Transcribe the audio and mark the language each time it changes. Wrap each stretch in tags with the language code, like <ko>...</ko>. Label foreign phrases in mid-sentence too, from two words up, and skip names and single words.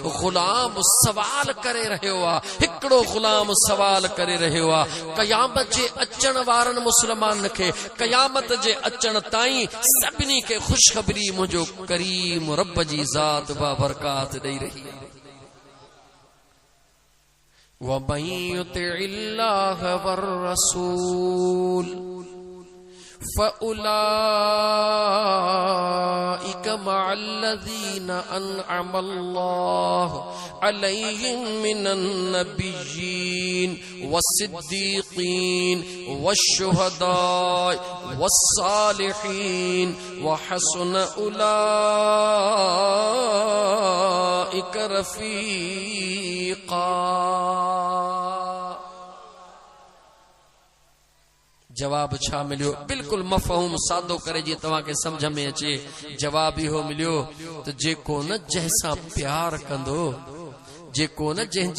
<sd>गुलाम सवाल करे रहियो आहे, हिकिड़ो गुलाम सवाल करे रहियो आहे। क़यामत जे अचण वारनि मुस्लमान खे क़यामत जे अचण ताईं सभिनी खे ख़ुशख़बरी मुंहिंजो करीम रब जी ज़ात बाबरकात ॾेई रही आहे।</sd> <ar>ومن يطع الله والرسول فأولئك مع الذين أنعم الله عليهم من النبيين والصديقين والشهداء والصالحين وحسن أولئك رفيقا.</ar> <sd>जवाब छा मिलियो? बिल्कुल मफ़हूम सादो करे जी तव्हां खे समझ में अचे। जवाब इहो मिलियो त जेको न जंहिंसां प्यार कंदो, जेको न जंहिंजी</sd>